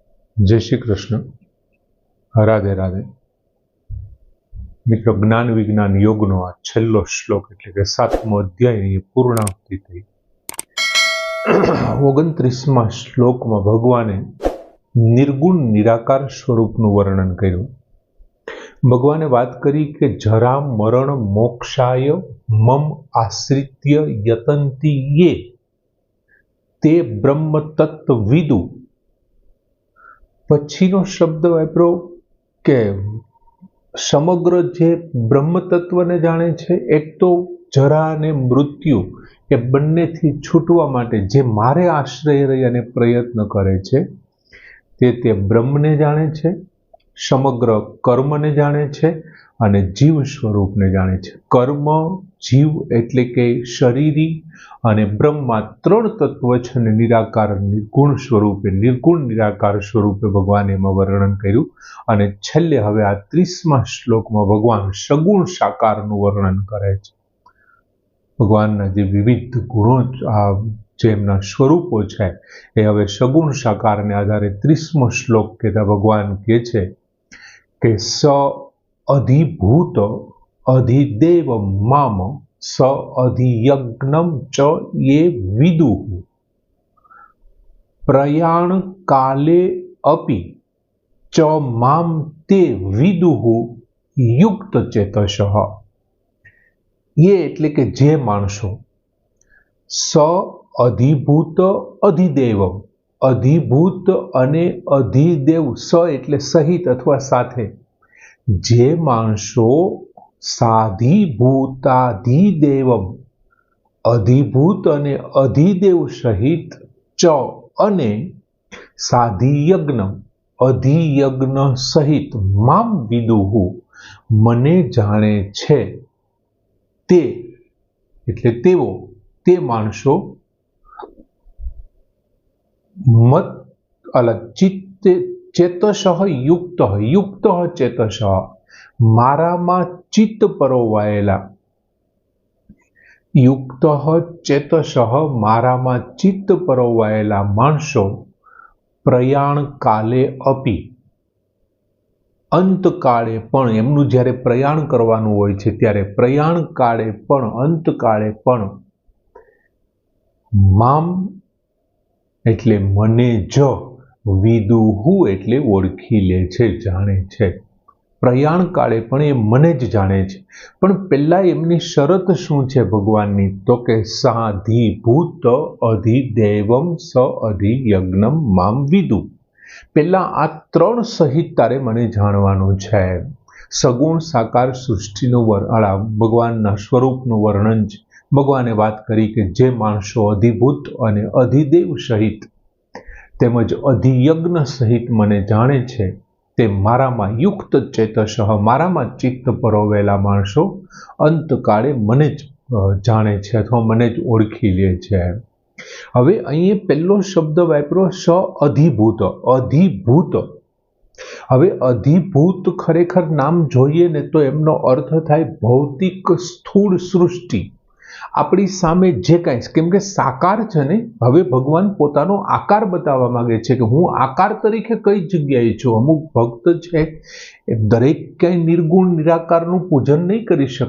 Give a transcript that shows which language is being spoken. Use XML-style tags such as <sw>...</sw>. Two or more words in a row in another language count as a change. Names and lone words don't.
<gu>જય શ્રી કૃષ્ણ। રાધે રાધે। મિત્રો, જ્ઞાન વિજ્ઞાન યોગનો આ છેલ્લો શ્લોક એટલે કે 7મો અધ્યાયની પૂર્ણાહુતિ થઈ। 29મા શ્લોકમાં ભગવાને નિર્ગુણ નિરાકાર સ્વરૂપનું વર્ણન કર્યું। ભગવાને બાત કરી કે</gu> <sa>जरा मरण मोक्षाय मम आश्रित्य यतन्ति ये ते ब्रह्म तत्वविदु।</sa> <gu>પછીનો શબ્દ વાપરો કે સમગ્ર જે બ્રહ્મ તત્વ ને જાને છે, એક તો જરા ને મૃત્યુ એ બંનેથી છૂટવા માટે જે મારે આશ્રય રહી અને પ્રયત્ન કરે છે તે બ્રહ્મ ને જાને છે, સમગ્ર કર્મ ને જાને છે અને જીવ સ્વરૂપ ને જાને છે। કર્મ જીવ એટલે કે શરીરી અને બ્રહ્મા ત્રણ તત્વ છે ને નિરાકાર નિર્ગુણ સ્વરૂપે નિર્ગુણ નિરાકાર સ્વરૂપે ભગવાને એમાં વર્ણન કર્યું। અને છેલ્લે હવે આ 30મા શ્લોકમાં ભગવાન સગુણ સાકારનું વર્ણન કરે છે। ભગવાનના જે વિવિધ ગુણો જે એમના સ્વરૂપો છે એ હવે સગુણ સાકારને આધારે 30મો શ્લોક કહેતા ભગવાન કહે છે કે</gu> <sa>स अधिभूत अधिदेव माम स अधियज्ञम च ये विदुः प्रयाण काले अपि च माम ते विदुः युक्त चेतसः।</sa> <gu>યે એટલે કે જે માણસો</gu> <sa>स अधिभूत अधिदेव,</sa> <gu>અધિભૂત અને અધિદેવ, સ એટલે સહિત અથવા સાથે, જે માણસો સાધિભૂતાધિદેવમ અધિભૂત અને અધિદેવ સહિત ચ અને સાધિયજ્ઞ અધિયજ્ઞ સહિત</gu> <sa>माम विदुः</sa> <gu>મને જાણે છે તે એટલે તેઓ તે માણસો મત અલગ ચિત્ત</gu> <sa>चेतसः युक्त युक्त चेतसः</sa> <gu>મારામાં ચિત્ત પરોવાયેલા</gu> <sa>युक्त चेतसः</sa> <gu>મારામાં ચિત્ત પરોવાયેલા માણસો</gu> <sa>प्रयाण काले अपि</sa> <gu>અંતકાળે પણ એમનું જ્યારે પ્રયાણ કરવાનું હોય છે ત્યારે પ્રયાણ કાળે પણ અંતકાળે પણ મામ એટલે મને જ વિદુઃ એટલે ઓળખી લે છે જાણે છે। પ્રયાણ કાળે પણ એ મને જ જાણે છે। પણ પહેલા એમની શરત શું છે ભગવાનની તો કે</gu> <sa>साधिभूत अधिदेवम स अधियज्ञम माम विदुः।</sa> <gu>પહેલા આ ત્રણ સહિત તારે મને જાણવાનું છે। સગુણ સાકાર સૃષ્ટિનું ભગવાનના સ્વરૂપનું વર્ણન છે। ભગવાને બાત કરી કે જે માણસો અધિભૂત અને અધિદેવ સહિત તેમજ અધિયજ્ઞ સહિત મને જાણે છે તે મારામાં</gu> <sa>युक्त चेतसः</sa> <gu>મારામાં ચિત્ત પરોવેલા માણસો અંતકાળે મને જ જાણે છે અથવા મને જ ઓળખી લે છે। હવે અહીં પહેલો શબ્દ વાપરો</gu> <sa>स अधिभूत अधिभूत।</sa> <gu>હવે અધિભૂત ખરેખર નામ જોઈએ ને તો એમનો અર્થ થાય ભૌતિક સ્થૂલ સૃષ્ટિ। આપણી સામે જે કાંઈ કેમ કે સાકાર છે ને હવે ભગવાન પોતાનો આકાર બતાવવા માંગે છે કે હૂં આકાર તરીકે કઈ જગ્યાએ છું। અમુક ભક્ત છે દરેક કઈ નિર્ગુણ નિરાકારનું પૂજન નહીં કરી શકે।</gu>